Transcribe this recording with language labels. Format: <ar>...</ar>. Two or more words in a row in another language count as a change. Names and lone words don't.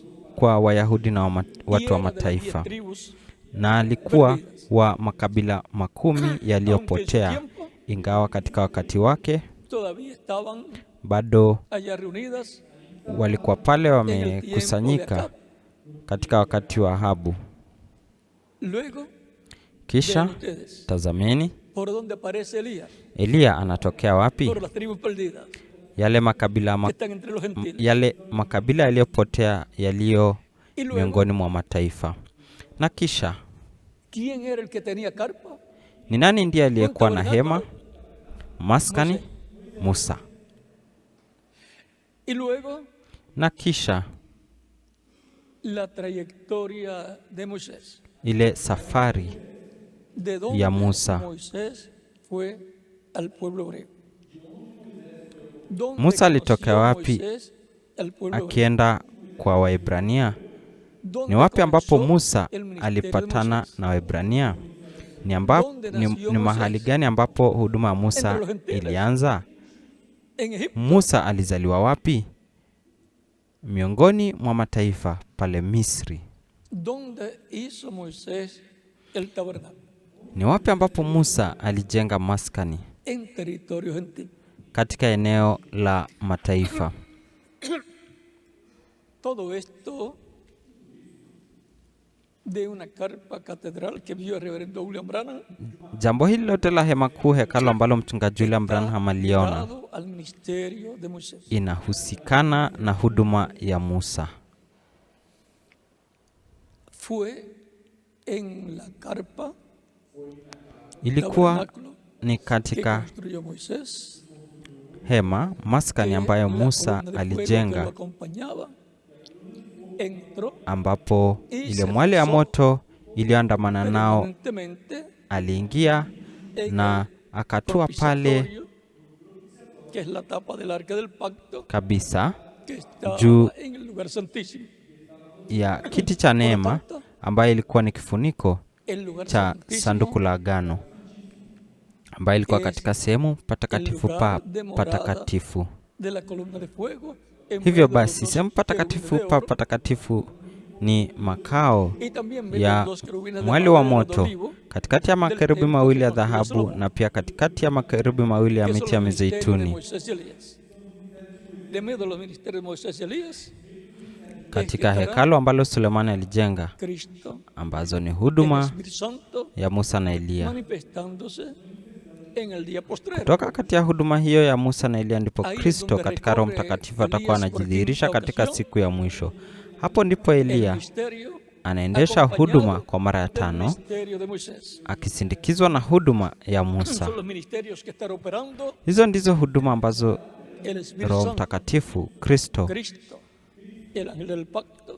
<sw>kwa Wayahudi na watu wa</sw> <es>y era de las 10</es> <sw>mataifa,</sw> <es>tribus,</es> <sw>na alikuwa</sw> <es>perdidas.</es> <sw>wa makabila 10</sw> <es>Aunque en</es> <sw>yaliyopotea,</sw> <es>su tiempo</es> <sw>ingawa katika wakati wake</sw> <es>todavía estaban</es> <sw>bado</sw> <es>allá reunidas</es> <sw>walikuwa pale</sw> <es>en el tiempo de</es> <sw>wamekusanyika</sw> <es>Acab.</es> <sw>katika wakati wa Ahabu.</sw> <es>Luego, vean</es> <sw>Kisha</sw> <es>ustedes,</es> <sw>tazameni,</sw> <es>¿por dónde aparece Elías?</es> <sw>Eliya anatokea wapi?</sw> <es>Por las tribus perdidas</es> <sw>Yale makabila</sw> <es>que están entre los gentiles.</es> <sw>yale makabila yaliyopotea yaliyo</sw> <es>Y luego,</es> <sw>miongoni mwa mataifa. Na kisha</sw> <es>¿quién era el que tenía carpa?</es> <sw>ni nani ndiye aliyekuwa na</sw> <es>tabernáculo?</es> <sw>hema maskani? Musa.</sw> <es>Y luego,</es> <sw>Na kisha</sw> <es>la trayectoria de Moisés.</es> <sw>ile safari</sw> <es>De dónde</es> <sw>ya Musa.</sw> <es>Moisés fue al pueblo hebreo. ¿Dónde</es> <sw>Musa alitokea</sw> <es>conoció</es> <sw>wapi</sw> <es>Moisés al pueblo hebreo?</es> <sw>akienda kwa Waebrania?</sw> <es>¿Dónde</es> <sw>Ni wapi ambapo</sw> <es>comenzó</es> <sw>Musa</sw> <es>el ministerio de</es> <sw>alipatana</sw> <es>Moisés?</es> <sw>na Waebrania?</sw> <es>¿Dónde nació</es> <sw>Ni mahali</sw> <es>Moisés?</es> <sw>gani ambapo huduma ya Musa</sw> <es>Entre los gentiles.</es> <sw>ilianza?</sw> <es>En Egipto.</es> <sw>Musa alizaliwa wapi? Miongoni mwa mataifa pale Misri.</sw> <es>¿Dónde hizo Moisés el tabernáculo?</es> <sw>Ni wapi ambapo Musa alijenga maskani?</sw> <es>En territorio gentil.</es> <sw>Katika eneo la mataifa.</sw> <es>Todo esto de una carpa catedral que vio el reverendo William Branham,</es> <sw>Jambo hili lote la hema kuu, hekalu ambalo mchungaji William Branham aliona,</sw> <es>ligado al ministerio de Moisés.</es> <sw>inahusikana na huduma ya Musa.</sw> <es>Fue en la carpa</es> <sw>Ilikuwa</sw> <es>tabernáculo</es> <sw>ni</sw> <es>que</es> <sw>katika</sw> <es>construyó Moisés,</es> <sw>hema maskani ambayo</sw> <es>la</es> <sw>Musa</sw> <es>columna de fuego que lo</es> <sw>alijenga,</sw> <es>acompañaba, entró</es> <sw>ambapo ile mwali ya moto iliyoandamana nao</sw> <es>permanentemente</es> <sw>aliingia</sw> <es>en</es> <sw>na</sw> <es>el</es> <sw>akatua pale</sw> <es>propiciatorio, que es la tapa del arca del pacto,</es> <sw>kabisa</sw> <es>que está</es> <sw>juu</sw> <es>en el lugar santísimo.</es> <sw>ya kiti cha neema ambayo ilikuwa ni kifuniko</sw> <es>El lugar</es> <sw>cha</sw> <es>santísimo,</es> <sw>sanduku la agano, ambayo ilikuwa katika sehemu patakatifu pa patakatifu.</sw> <es>de la columna de fuego, en</es> <sw>Hivyo</sw> <es>medio de los</es> <sw>basi</sw> <es>dos</es> <sw>sehemu patakatifu</sw> <es>querubines de</es> <sw>pa</sw> <es>oro,</es> <sw>patakatifu ni makao</sw> <es>y también ven</es> <sw>ya</sw> <es>los dos querubines de</es> <sw>mwali wa</sw> <es>madera de</es> <sw>moto</sw> <es>olivo,</es> <sw>katikati ya makerubi mawili ya dhahabu na pia katikati ya makerubi mawili ya</sw> <es>que son</es> <sw>miti ya</sw> <es>los ministerios de</es> <sw>mizeituni.</sw> <es>Moisés y Elías. De medio de los ministerios de Moisés y Elías,</es> <sw>Katika hekalu ambalo Sulemani alijenga,</sw> <es>Cristo,</es> <sw>ambazo ni</sw> <es>el</es> <sw>huduma</sw> <es>Espíritu Santo,</es> <sw>ya Musa na Eliya.</sw> <es>manifestándose en el día postrero.</es> <sw>Kutoka kati ya huduma hiyo ya Musa na Eliya ndipo</sw> <es>Ahí es</es> <sw>Kristo</sw> <es>donde</es> <sw>katika Roho</sw> <es>recorre</es> <sw>Mtakatifu atakuwa</sw> <es>Elías por</es> <sw>anajidhihirisha</sw> <es>quinta</es> <sw>katika</sw> <es>ocasión.</es> <sw>siku ya mwisho. Hapo ndipo</sw> <es>El</es> <sw>Eliya</sw> <es>ministerio</es> <sw>anaendesha</sw> <es>acompañado</es> <sw>huduma kwa mara ya</sw> <es>del</es> <sw>tano,</sw> <es>ministerio de Moisés.</es> <sw>akisindikizwa na huduma ya Musa.</sw> <es>Son los ministerios que están operando</es> <sw>Hizo ndizo huduma ambazo</sw> <es>el Espíritu</es> <sw>Roho</sw> <es>Santo,</es> <sw>Mtakatifu, Kristo,</sw> <es>Cristo, el ángel del pacto,</es>